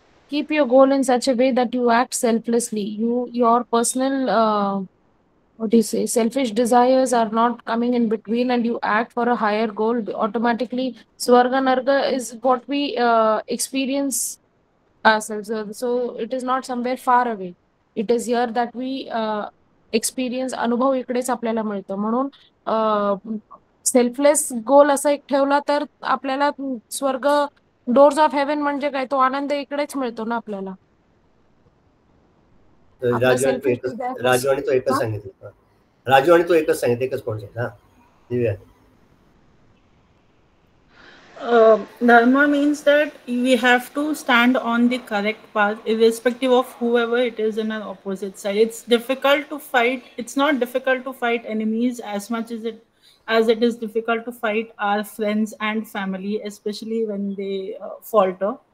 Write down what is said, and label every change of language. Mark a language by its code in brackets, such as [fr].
[en] keep your goal in such a way that you act selflessly. Your personal what do you say, selfish desires are not coming in between, and you act for a higher goal. Automatically, Swarga Narga is what we experience ourselves. So it is not somewhere far away. It is here that we experience. [mr] अनुभव इकडेच आपल्याला मिळतो. म्हणून selfless गोल असा एक ठेवला तर आपल्याला स्वर्ग, [en] doors of heaven [mr] म्हणजे काय, तो आनंद इकडेच मिळतो ना आपल्याला. राजू आणि तो एकच सांगितलं. राजू आणि तो एकच सांगितलं, एकच कोण सांगितलं? दिव्या. [en] Dharma means that we have to stand on the correct path irrespective of whoever it is in our opposite side. It's difficult to fight. It's not difficult to fight enemies as much as it is difficult to fight our friends and family, especially when they falter.